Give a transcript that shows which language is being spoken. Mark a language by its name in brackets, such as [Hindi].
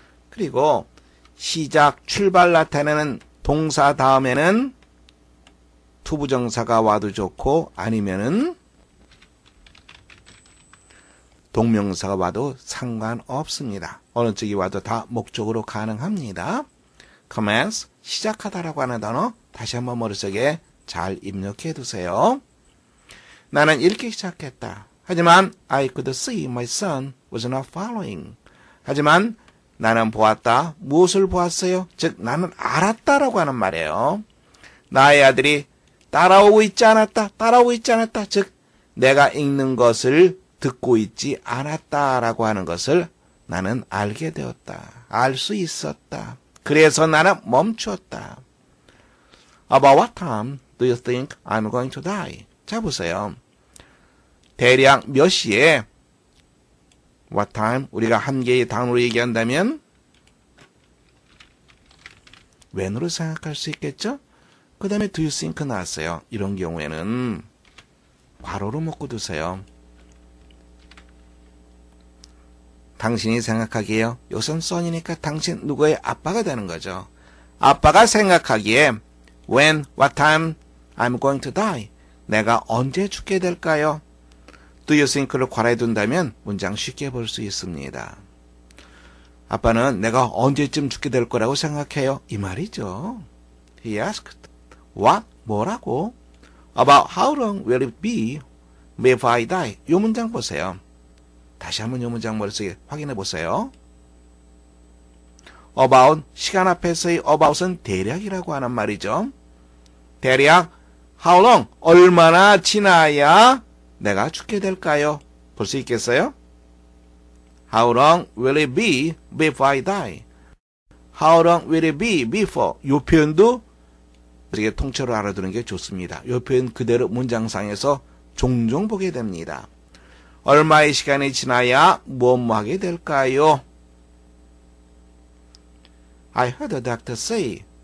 [Korean] 그리고 시작, 출발 나타내는 동사 다음에는 투부정사가 와도 좋고 아니면은 동명사가 와도 상관없습니다. 어느 쪽이 와도 다 목적으로 가능합니다. commence, 시작하다라고 하는 단어 다시 한번 머릿속에 잘 입력해 두세요. 나는 읽기 시작했다. 하지만 [English] I could see my son was not following. [Korean] 하지만 나는 보았다. 무엇을 보았어요? 즉 나는 알았다라고 하는 말이에요. 나의 아들이 따라오고 있지 않았다. 따라오고 있지 않았다. 즉 내가 읽는 것을 듣고 있지 않았다라고 하는 것을 나는 알게 되었다. 알 수 있었다. 그래서 나는 멈추었다. [English] About what time do you think I'm going to die? [Korean] 자 보세요. 대략 몇 시에 what time 우리가 한 개의 단어로 얘기한다면 when으로 생각할 수 있겠죠? 그 다음에 [English] do you think [Korean] 나왔어요. 이런 경우에는 괄호로 묶고 두세요. 당신이 생각하기에요. 여기선 son이니까 당신 누구의 아빠가 되는 거죠. 아빠가 생각하기에 [English] when, what time I'm going to die. [Korean] 내가 언제 죽게 될까요? [English] Do you think [Korean] 를 괄호에 둔다면 문장 쉽게 볼 수 있습니다. 아빠는 내가 언제쯤 죽게 될 거라고 생각해요. 이 말이죠. [English] He asked, what? [Korean] 뭐라고? [English] About how long will it be before I die? [Korean] 이 문장 보세요. 다시 한번 이 문장 머릿속에 확인해 보세요. About, 시간 앞에서의 about은 대략이라고 하는 말이죠. 대략 how long, 얼마나 지나야 내가 죽게 될까요? 볼 수 있겠어요? [English] How long will it be before I die? How long will it be before? [Korean] 이 표현도 우리가 통째로 알아두는 게 좋습니다. 이 표현 그대로 문장상에서 종종 보게 됩니다. 얼마의 시간이 지나야 뭐뭐 하게 될까요? [English] I heard the doctor say.